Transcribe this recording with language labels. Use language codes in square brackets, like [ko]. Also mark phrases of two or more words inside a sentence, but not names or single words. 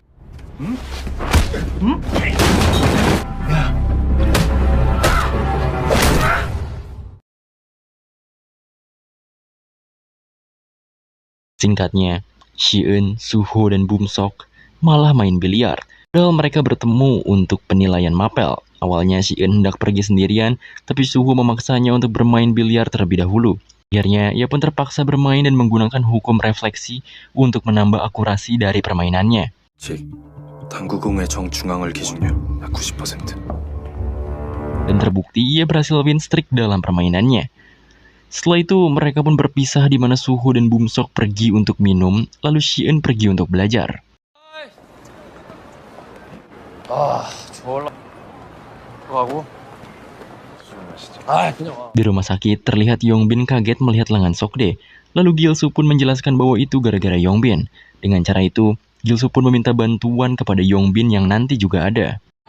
[id] Singkatnya, Shi-eun, Suho, dan Bumsok malah main biliar. Padahal mereka bertemu untuk penilaian mapel. Awalnya Shi-eun hendak pergi sendirian, tapi Suho memaksanya untuk bermain biliar terlebih dahulu. Akhirnya, ia pun terpaksa bermain dan menggunakan hukum refleksi untuk menambah akurasi dari permainannya. [ko] 즉, 당구공의 정중앙을 기준으로 90%. [id] Dan terbukti ia berhasil [en] win streak [id] dalam permainannya. Setelah itu, mereka pun berpisah di mana Suho dan Bumsok pergi untuk minum, lalu Shi-eun pergi untuk belajar. [ko] 졸라. 하고. [id] Di rumah sakit, terlihat Yongbin kaget melihat lengan Sokde. Lalu Gilsoo pun menjelaskan bahwa itu gara-gara Yongbin. Dengan cara itu, Gilsoo pun meminta bantuan kepada Yongbin yang nanti juga ada.